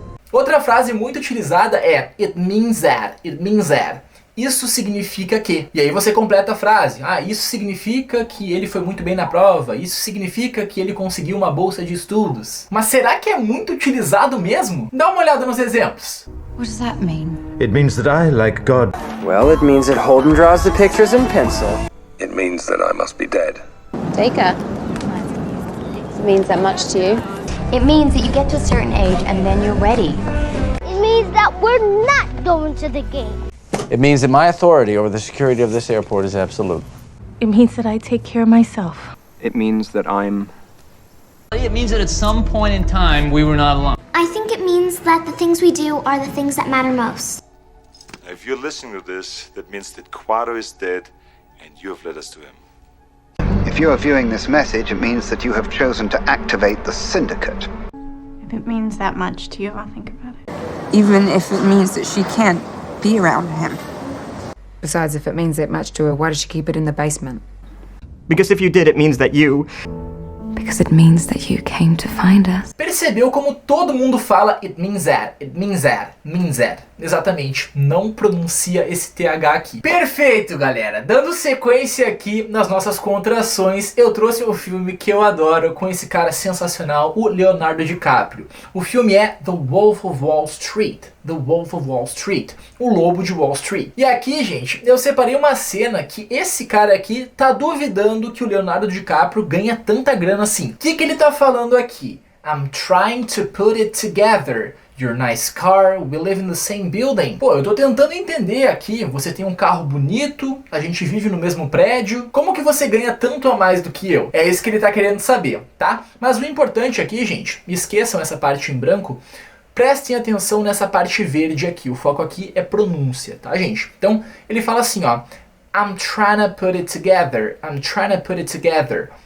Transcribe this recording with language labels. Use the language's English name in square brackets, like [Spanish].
[Portuguese] Outra frase muito utilizada é [English] it means that. It means that. [Portuguese] Isso significa que. E aí você completa a frase. Ah, isso significa que ele foi muito bem na prova. Isso significa que ele conseguiu uma bolsa de estudos. Mas será que é muito utilizado mesmo? Dá uma olhada nos exemplos. [English] What does that mean? It means that I, like God. Well, it means that Holden draws the pictures in pencil. It means that I must be dead. Dacre. It means that much to you? It means that you get to a certain age and then you're ready. It means that we're not going to the game. It means that my authority over the security of this airport is absolute. It means that I take care of myself. It means that I'm... It means that at some point in time, we were not alone. I think it means that the things we do are the things that matter most. If you're listening to this, that means that Quado is dead and you have led us to him. If you are viewing this message, it means that you have chosen to activate the syndicate. If it means that much to you, I'll think about it. Even if it means that she can't be around him. Besides, if it means that much to her, why does she keep it in the basement? Because if you did, it means that you... Because it means that you came to find us. [Portuguese] Percebeu como todo mundo fala [English] it means that, it means that, means that. [Portuguese] Exatamente, não pronuncia esse TH aqui. Perfeito, galera. Dando sequência aqui nas nossas contrações, eu trouxe o filme que eu adoro com esse cara sensacional, o Leonardo DiCaprio. O filme é The Wolf of Wall Street. The Wolf of Wall Street. O Lobo de Wall Street. E aqui, gente, eu separei uma cena que esse cara aqui tá duvidando que o Leonardo DiCaprio ganha tanta grana assim. O que ele tá falando aqui? [English] I'm trying to put it together. Your nice car, we live in the same building. [Portuguese] Pô, eu tô tentando entender aqui, você tem um carro bonito, a gente vive no mesmo prédio, como que você ganha tanto a mais do que eu? É isso que ele tá querendo saber, tá? Mas o importante aqui, gente, esqueçam essa parte em branco, prestem atenção nessa parte verde aqui, o foco aqui é pronúncia, tá, gente? Então, ele fala assim, ó, [English] I'm trying to put it together, I'm trying to put it together.